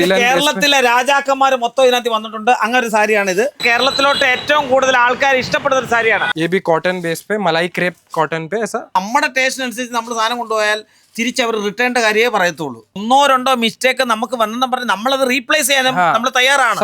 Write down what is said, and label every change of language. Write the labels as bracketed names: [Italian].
[Malayalam] കേരളത്തിലെ രാജാക്കന്മാർ മൊത്തം ഇതിനകത്ത് വന്നിട്ടുണ്ട്. അങ്ങനെ ഒരു സാരിയാണ് ഇത്. കേരളത്തിലോട്ട് ഏറ്റവും കൂടുതൽ ആൾക്കാർ ഇഷ്ടപ്പെടുന്ന ഒരു സാരിയാണ്. [Hindi] ये भी कॉटन बेस पे मलाई क्रेप कॉटन पे ऐसा. [Malayalam] നമ്മുടെ ടേസ്റ്റിനനുസരിച്ച് നമ്മൾ സാധനം കൊണ്ടുപോയാൽ തിരിച്ചവർ റിട്ടേണിന്റെ കാര്യമേ പറയത്തുള്ളൂ. ഒന്നോ രണ്ടോ മിസ്റ്റേക്ക് നമുക്ക് വന്നെന്ന് പറഞ്ഞ് നമ്മളത് റീപ്ലേസ് ചെയ്യാനും നമ്മൾ തയ്യാറാണ്.